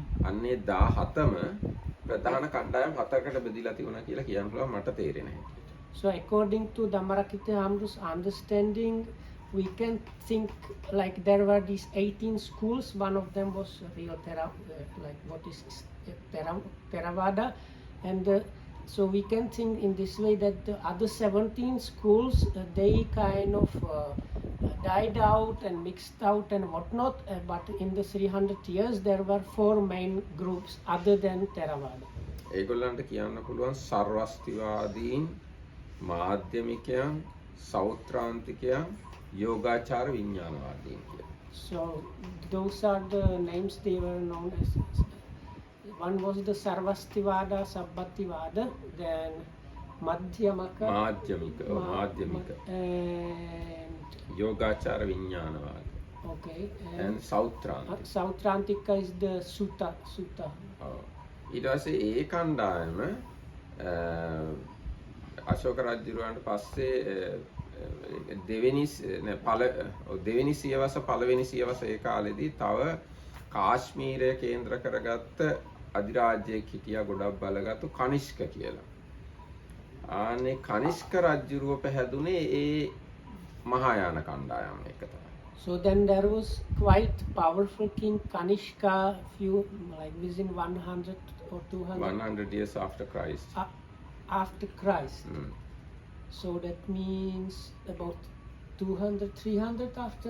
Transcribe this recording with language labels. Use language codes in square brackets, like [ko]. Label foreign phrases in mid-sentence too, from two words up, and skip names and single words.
[si] අන්නේ 17ම ප්‍රධාන කණ්ඩායම් හතකට බෙදලා තිබුණා කියලා කියන්න පුළුවන් මට තේරෙන හැටියට. [en] So according to Dhammarakkhita Hamru's understanding, we can think like there were these 18 schools. One of them was real Theravada, and so we can think in this way that the other 17 schools they kind of died out and mixed out and whatnot. But in the 300 years there were four main groups other than Theravada. [si] ඒගොල්ලන්ට කියන්න පුළුවන් සර්වස්තිවාදීන්, මාධ්‍යමිකයන්, සෞත්‍රාන්තිකයන්, යෝගාචාර විඥානවාදීන් කියලා. [en] So those are the names they were known as. One was the Sarvastivada, Sabbhativada, then Madhyamaka, [si] මාධ්‍යමික [en] and [si] යෝගාචාර විඥානවාද. [en] okay, and සෞත්‍රාන්තික. Sautrantika is the Sutta. [si] ඔව්. ඊට පස්සේ ඒ කණ්ඩායම අශෝක රජුරවන්ට පස්සේ දෙවෙනි සියවස පළවෙනි සියවස ඒ කාලෙදී තව කාශ්මීරය කේන්ද්‍ර කරගත්ත අධිරාජ්‍යයක් හිටියා ගොඩක් බලගත්තු කනිෂ්ක කියලා. ආනේ කනිෂ්ක රජුරුව පැහැදුනේ ඒ මහායාන කණ්ඩායම එක තමයි. [en] So then there was quite powerful king Kanishka, few like within 100 or 200 100 years after Christ. After Christ. So that means about 200, 300 after